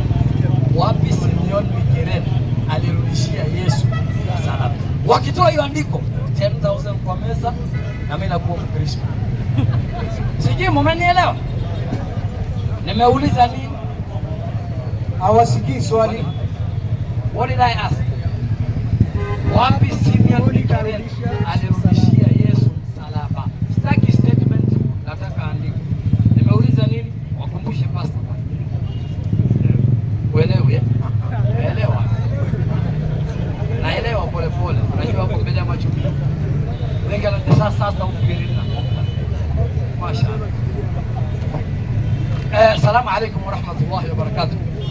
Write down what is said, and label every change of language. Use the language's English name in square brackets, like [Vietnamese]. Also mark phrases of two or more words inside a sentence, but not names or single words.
[Swahili] Wapi Simeon Mikirene alirudishia Yesu msalaba? Wakitoa hiyo andiko 10,000 kwa meza na mimi nakuwa Mkristo. Sijui mmenielewa? Nimeuliza nini? Hawasikii swali. [English] What did I ask? [Swahili] Wapi Simeon Mikirene alirudishia Yesu msalaba? Sitaki statement, nataka andiko. Nimeuliza nini? Wakumbushe pastor. Uelewe. Elewa. Naelewa pole pole. Unajua hapo mbele ya macho. Wengi wanatesa sasa ufikirina. Mashaallah. [Arabic] السلام عليكم ورحمة الله وبركاته.